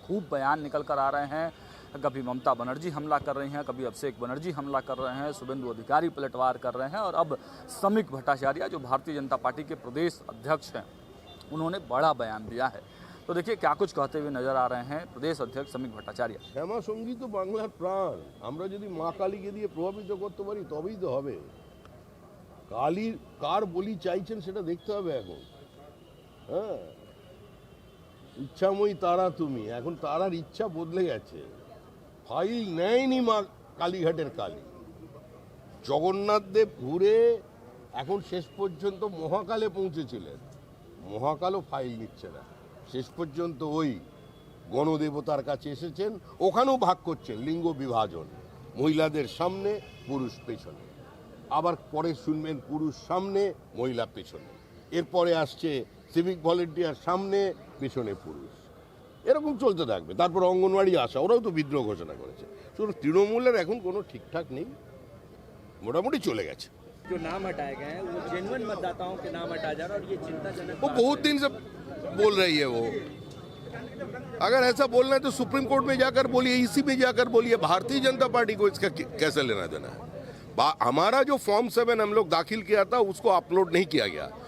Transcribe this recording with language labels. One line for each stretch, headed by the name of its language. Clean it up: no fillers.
Hindi: खूब बयान निकल कर आ रहे हैं। कभी ममता बनर्जी हमला कर रही हैं, कभी अभिषेक बनर्जी हमला कर रहे हैं, शुभेंदु अधिकारी पलटवार कर रहे हैं, और अब समीक भट्टाचार्य जो भारतीय जनता पार्टी के प्रदेश अध्यक्ष हैं उन्होंने बड़ा बयान दिया है। तो देखिए क्या कुछ कहते हुए नजर आ रहे हैं प्रदेश अध्यक्ष समीक भट्टाचार्य।
Bangla: শ্যামা সঙ্গী তো বাংলার প্রাণ। আমরা যদি মা কালীকে দিয়ে প্রভাবিত করতে পারি তবেই তো হবে। কালী কার বলি চাইছেন সেটা দেখতে হবে এখন। হ্যাঁ, ইচ্ছাময়ী তারা তুমি, এখন তারার ইচ্ছা বদলে গেছে। ফাইল নেয়নি মা কালীঘাটের কালী। জগন্নাথ দেব ঘুরে এখন শেষ পর্যন্ত মহাকালে পৌঁছেছিলেন, মহাকালও ফাইল নিচ্ছে না। শেষ পর্যন্ত ওই গণদেবতার কাছে এসেছেন, ওখানেও ভাগ করছেন লিঙ্গ বিভাজন, মহিলাদের সামনে পুরুষ পেছনে, আবার পরে শুনবেন পুরুষ সামনে মহিলা পেছনে, এরপরে আসছে সিভিক ভলেন্টিয়ার সামনে পেছনে পুরুষ, এরকম চলতে থাকবে। তারপর অঙ্গনওয়াড়ি আসা, ওরাও তো বিদ্রোহ ঘোষণা করেছে। শুধু তৃণমূলের এখন কোনো ঠিকঠাক নেই, মোটামুটি চলে গেছে।
Hindi: जो नाम हटाए गए हैं वो जेन्युइन मतदाताओं के नाम हटाया जा रहा है, और ये चिंताजनक वो बहुत दिन से बोल रही है वो। अगर ऐसा बोलना है तो सुप्रीम कोर्ट में जाकर बोलिए, ईसी में जाकर बोलिए, भारतीय जनता पार्टी को इसका कैसे लेना देना है। हमारा जो फॉर्म 7 हम लोग दाखिल किया था उसको अपलोड नहीं किया गया।